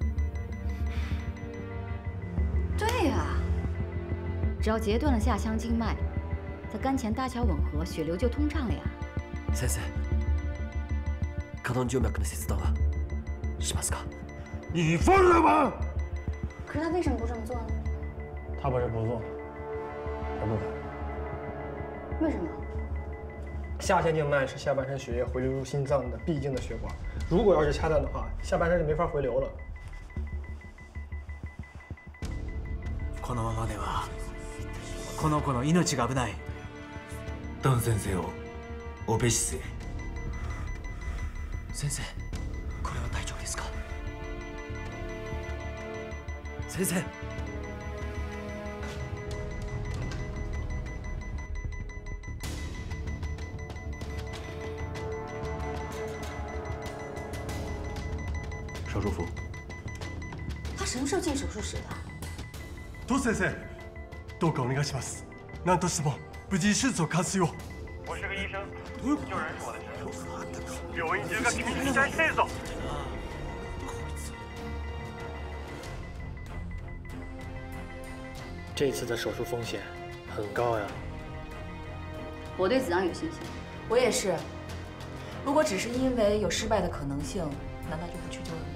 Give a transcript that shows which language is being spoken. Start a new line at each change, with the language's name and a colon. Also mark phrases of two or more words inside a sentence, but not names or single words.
Chinese: 对呀，只要截断了下腔静脉，在肝前搭桥吻合，血流就通畅了呀。
Japanese: 先生、可能静脈の切断はしますか？
Chinese: 你疯了吗？可是他为什么不这么做呢？他不是不做，他不敢。为什么？下腔静脉是下半身血液回流入心脏的必经的血管，如果要是掐断的话，下半身就没法回流了。
Japanese: このままではこの子の命が危ない。段先生をオペ室へ。先生、これは大丈夫ですか？先生。
Chinese: 手术服。他什么时候进手术室的？
Japanese: ト先生、どうかお願いします。何としても無事手術を完遂を。
Chinese: 我是个医生，救人是我的职责。
Japanese: 病院中が君に期待しているぞ。
Chinese: 这次的手术风险很高呀。我对子昂有信心。我也是。如果只是因为有失败的可能性，难道就不去救人了吗？